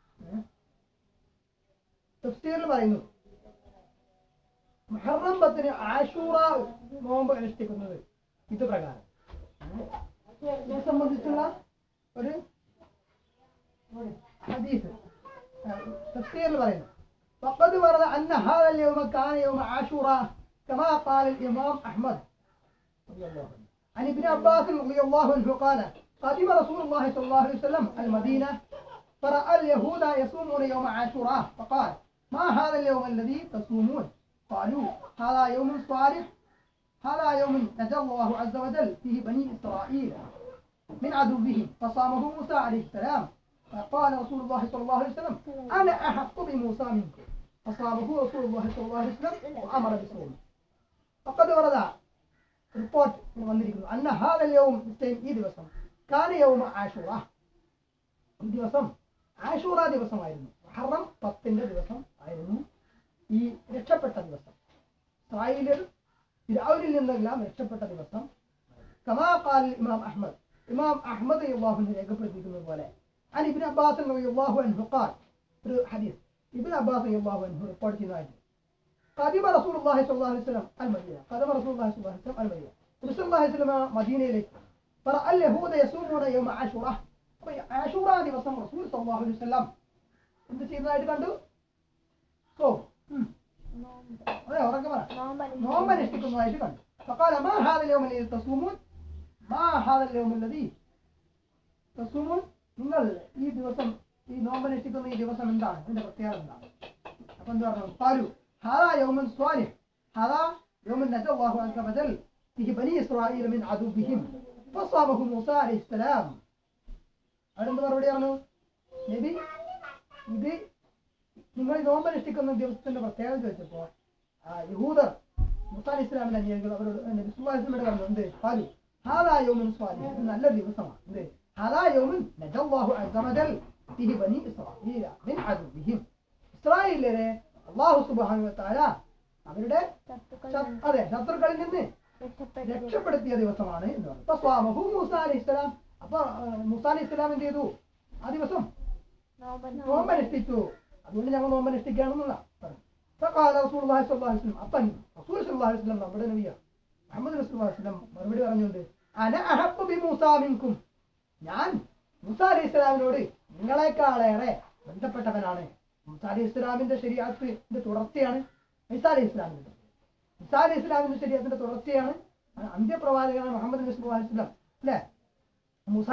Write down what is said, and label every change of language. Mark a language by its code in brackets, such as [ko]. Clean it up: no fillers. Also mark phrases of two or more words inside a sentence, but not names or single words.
[ml] തഫ്സീറിൽ പറയുന്നു മുഹറം 10 ആശൂറ നോമ്പ് അനുഷ്ഠിക്കുന്നത് ഇത് പ്രകാരം. ഇതിനെ സംബന്ധിച്ചുള്ള ഒരു ഹദീസ് തഫ്സീറിൽ പറയുന്നു [ar] وقد ورد أن هذا اليوم كان يوم عاشوراء كما قال الإمام أحمد رضي الله عنه عن ابن عباس رضي الله عنه قال قدم رسول الله صلى الله عليه وسلم المدينة فرأى اليهود يصومون يوم عاشوراء فقال ما هذا اليوم الذي تصومون؟ قالوا هذا يوم صالح، هذا يوم نجى الله عز وجل فيه بني إسرائيل من عدوهم فصامه موسى عليه السلام. فقال رسول الله صلى الله عليه وسلم أنا أحق بموسى منكم فصامه رسول الله صلى الله عليه وسلم وأمر بصومه. فقد ورد [ml] റിപ്പോർട്ട് വന്നിരിക്കുന്നു [ar] أن هذا اليوم [ml] ഈ ദിവസം [ar] كان يوم عاشوراء, [ml] ഈ ദിവസം ആശൂറ ദിവസമായിരുന്നു. മുഹറം 10 ദിവസം ആയിരുന്നു ഈ രക്ഷപ്പെട്ട ദിവസം. ഇസ്രായേലിൽ ഫിർഔനിൽ നിന്നെല്ലാം രക്ഷപ്പെട്ട ദിവസം. [ar] كما قال الإمام أحمد, [ml] ഇമാം അഹ്മദ് [ar] رضي الله عنه [ml] രേഖപ്പെടുത്തിയിരിക്കുന്നത് പോലെ [ar] عن ابن عباس رضي الله عنه قال, [ml] ഒരു ഹദീസ് ഇബ്നു അബ്ബാസ് [ar] رضي الله عنه [ml] റിപ്പോർട്ട് ചെയ്തതായിട്ട് [ar] قدم رسول الله صلى الله عليه وسلم المدينة. قدم رسول الله صلى الله عليه وسلم المدينة. رسول الله صلى الله عليه وسلم مدينة إليه فرأى اليهود يصومون يوم عاشوراء. [ml] عاشوراء ദിവസം [ar] رسول صلى الله عليه وسلم [ml] എന്ത് ചെയ്യുന്നതായിട്ട് കണ്ടു? അതെ ഉറക്കെ പറ നോമ്പ് നോമ്പ് അനുഷ്ഠിക്കുന്നതായിട്ട് കണ്ടു [ar] فقال ما هذا اليوم الذي تصومون ما هذا اليوم الذي تصومون [ml] നിങ്ങൾ ഈ ദിവസം ഈ നോമ്പ് അനുഷ്ഠിക്കുന്ന ഈ ദിവസം എന്താണ് ഇതിന്റെ പ്രത്യേകത എന്താണ് അപ്പൊ എന്ത് പറഞ്ഞു [ar] قالوا هذا يوم صالح هذا يوم نجى الله عز وجل فيه بني إسرائيل من عدوهم فصامه موسى عليه السلام [ml] അതെന്ത് മറുപടി പറഞ്ഞു നബി ഇത് നിങ്ങൾ നോമ്പ് അനുഷ്ഠിക്കുന്ന ദിവസത്തിന്റെ പ്രത്യേകത ചോദിച്ചപ്പോൾ യഹൂദർ മൂസാ അലൈഹി ഇസ്ലാമിന്റെ അനുയായികൾ അവരോട് നബി [ar] صلى الله عليه وسلم [ml] പറഞ്ഞു എന്ത് [ar] قالوا هذا يوم صالح [ml] ഇത് നല്ല ദിവസമാണ് എന്ത് [ar] هذا يوم نجى الله عز وجل فيه بني إسرائيل من عدوهم [ml] ഇസ്രായേലിനെ [ar] الله سبحانه وتعالى [ml] അവരുടെ ശത്രുക്കളിൽ നിന്ന് രക്ഷപ്പെടുത്തിയ ദിവസമാണ് എന്ന് പറഞ്ഞു [ar] فصامه موسى عليه السلام [ml] അപ്പൊ [ar] موسى عليه السلام [ml] എന്ത് ചെയ്തു ആ ദിവസം നോമ്പ് അനുഷ്ഠിച്ചു അതുകൊണ്ട് ഞങ്ങൾ നോമ്പ് അനുഷ്ഠിക്കുകയാണെന്നുള്ള പറഞ്ഞു [ar] فقال رسول الله صلى الله عليه وسلم [ml] अपन [ar] رسول صلى عليه وسلم [ml] നമ്മുടെ നബിയാണ് [ar] محمد رسول الله صلى الله عليه وسلم [ml] മറുപടി പറഞ്ഞുകൊണ്ട് [ar] أنا أحب بموسى منكم [ml] ഞാൻ മൂസാ അലൈഹി ഇസ്ലാമിനോട് നിങ്ങളെക്കാളേറെ ബന്ധപ്പെട്ടവനാണ് മൂസാ അലൈഹി ഇസ്ലാമിന്റെ ശരീഅത്തിന്റെ തുടർച്ചയാണ് ഈസാ അലൈഹി ഇസ്ലാമിന്റെ ഈസാ അലൈഹി ഇസ്ലാമിന്റെ ശരീഅത്തിന്റെ തുടർച്ചയാണ് അന്ത്യപ്രവാചകനാണ് മുഹമ്മദ് നബി [ar] صلى الله عليه وسلم [ml] അല്ലേ മൂസാ